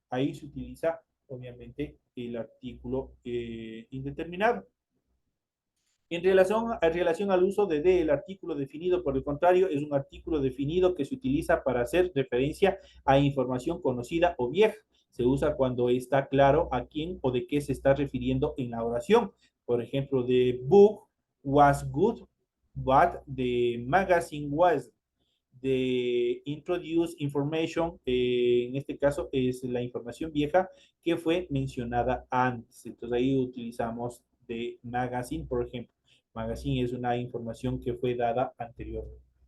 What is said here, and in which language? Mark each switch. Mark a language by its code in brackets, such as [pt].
[es] Ahí se utiliza, obviamente, el artículo indeterminado. En relación al uso de el artículo definido, por el contrario, es un artículo definido que se utiliza para hacer referencia a información conocida o vieja. Se usa cuando está claro a quién o de qué se está refiriendo en la oración. Por ejemplo, [en] the book was good, but the magazine was. The introduced information, [es] en este caso es la información vieja que fue mencionada antes. Entonces ahí utilizamos [en] the magazine, [es] por ejemplo. Magazine es una información que fue dada anteriormente.